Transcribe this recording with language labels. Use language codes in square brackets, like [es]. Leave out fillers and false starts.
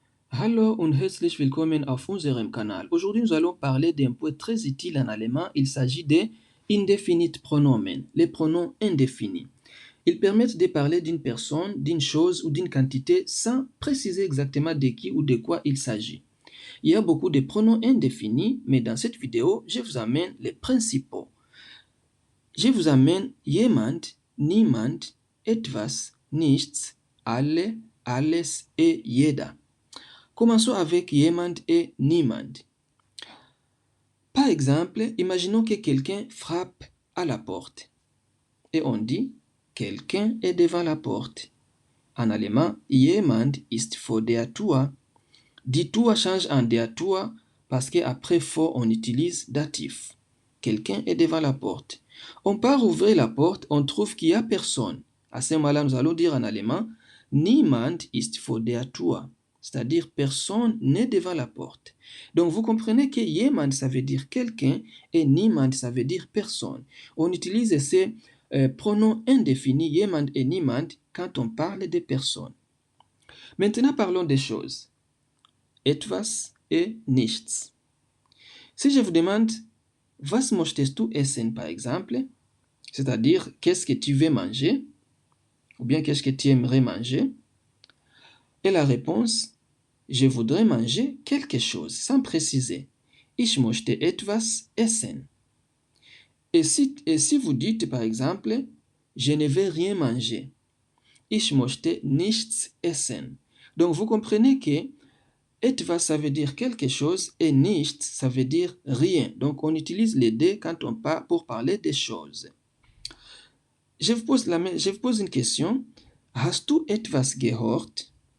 [de] Hallo und herzlich willkommen auf unserem Kanal. [fr] Aujourd'hui, nous allons parler d'un point très utile en allemand. Il s'agit des indefinite pronomen, les pronoms indéfinis. Ils permettent de parler d'une personne, d'une chose ou d'une quantité sans préciser exactement de qui ou de quoi il s'agit. Il y a beaucoup de pronoms indéfinis, mais dans cette vidéo, je vous amène les principaux. Je vous amène jemand, niemand, etwas, nichts, alle, alles et jeder. Commençons avec jemand et niemand. Par exemple, imaginons que quelqu'un frappe à la porte et on dit quelqu'un est devant la porte. En allemand, [de] jemand ist vor der Tür. [fr] Die Tür change en der Tür parce qu'après vor on utilise datif. Quelqu'un est devant la porte. On part ouvrir la porte, on trouve qu'il n'y a personne. À ce moment-là, nous allons dire en allemand [de] niemand ist vor der Tür. [fr] C'est-à-dire personne n'est devant la porte. Donc vous comprenez que jemand ça veut dire quelqu'un et niemand ça veut dire personne. On utilise ces pronoms indéfinis jemand et niemand quand on parle de personnes. Maintenant parlons des choses. Etwas et nichts. Si je vous demande [de] was möchtest du essen [fr] par exemple, c'est-à-dire qu'est-ce que tu veux manger ou bien qu'est-ce que tu aimerais manger, et la réponse je voudrais manger quelque chose, sans préciser. [de] Ich möchte etwas essen. [fr] Et si vous dites par exemple, je ne vais rien manger. [de] Ich möchte nichts essen. [fr] Donc vous comprenez que etwas ça veut dire quelque chose et nichts ça veut dire rien. Donc on utilise les deux quand on parle pour parler des choses. Je vous pose une question. [de] Hast du etwas gehört?